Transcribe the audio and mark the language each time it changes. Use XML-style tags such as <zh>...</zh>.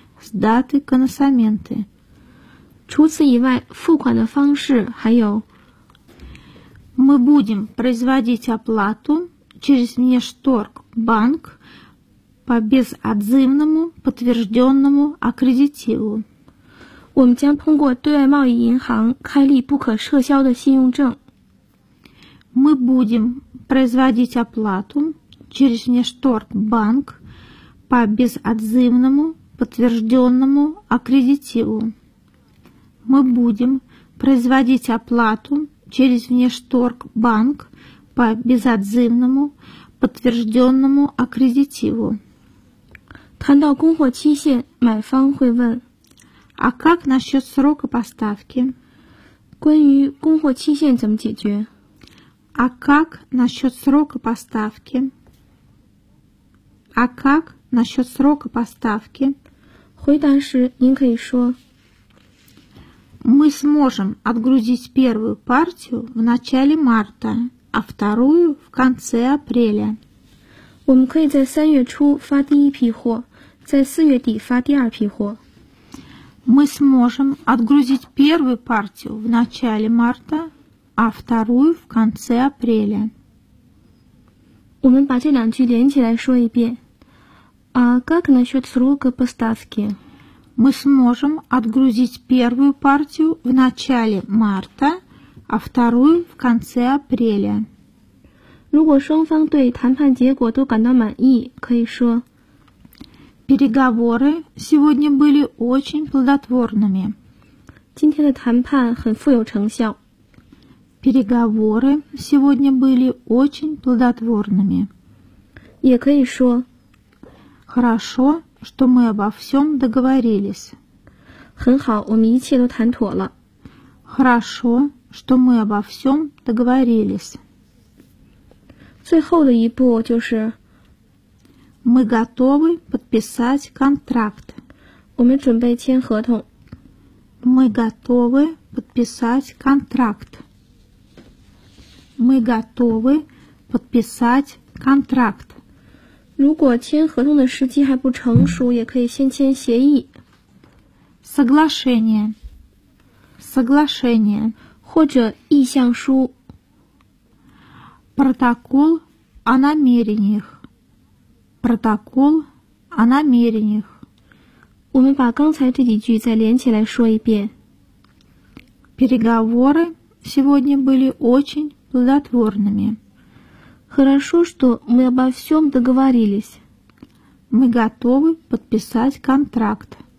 <ru>С даты консоменты.</ru> <zh>除此以外，付款的方式还有。</zh> <ru>Мы будем производить оплату через Внешторгбанк по безотзывному подтвержденному аккредитиву.</ru> <zh>我们将通过对外贸易银行开立不可撤销的信用证。</zh> <ru>Мы будем производить оплату через Внешторгбанк по безотзывному. Подтвержденному аккредитиву. Мы будем производить оплату через Внешторгбанк по безотзывному подтвержденному аккредитиву.</ru> <zh>谈到供货期限，买方会问</zh> <ru>А как насчет срока поставки?</ru> <zh>关于供货期限怎么解决?</zh> <ru>А как насчет срока поставки? А как насчет срока поставки?</ru> <zh>回答时您可以说</zh> <ru>Мы сможем отгрузить первую партию в начале марта, а вторую в конце апреля.</ru> <zh>我们可以在三月初发第一批货，在四月底发第二批货。</zh> <ru>Мы сможем отгрузить первую партию в начале марта, а вторую в конце апреля.</ru> <zh>我们把这两句连起来说一遍。</zh> <ru>А как насчет срока поставки? Мы сможем отгрузить первую партию в начале марта, а вторую в конце апреля.</ru> <zh>如果双方对谈判结果都感到满意，可以说</zh> <ru>Переговоры сегодня были очень плодотворными.</ru> <zh>今天的谈判很富有成效。</zh> <ru>Переговоры сегодня были очень плодотворными.</ru> <zh>也可以说</zh> <ru>Хорошо, что мы обо всем договорились.</ru> <zh>很好，我们一切都谈妥了。</zh> <ru>Хорошо, что мы обо всем договорились.</ru> <zh>最后的一步就是</zh> <ru>Мы готовы подписать контракт.</ru> <zh>我们准备签合同。</zh> <ru>Мы готовы подписать контракт. Мы готовы подписать контракт.</ru> <zh>如果签合同的时机还不成熟，也可以先签协议。</zh> <ru>Соглашение. Соглашение.</ru> <zh>或者意向书。</zh> <ru>Протокол о намерениях. Протокол о намерениях.</ru> <zh>我们把刚才这几句再连起来说一遍。</zh> <ru>Переговоры сегодня были очень плодотворными. Хорошо, что мы обо всем договорились. Мы готовы подписать контракт.</ru>